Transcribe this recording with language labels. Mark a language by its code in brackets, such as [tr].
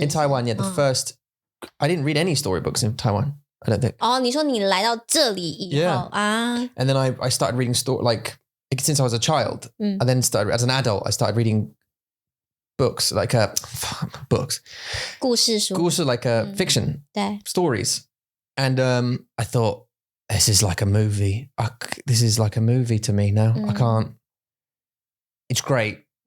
[en] In Taiwan, yeah, the first. I didn't read any storybooks in Taiwan. I don't think. [zh] 哦，你说你来到这里以后 [en] And then I started reading since I was a child. And then started as an adult. I started reading books like books. [zh] 故事书 [en] like fiction [zh] 对 [en] stories. And I thought this is like a movie. This is like a movie to me now. I can't. It's great.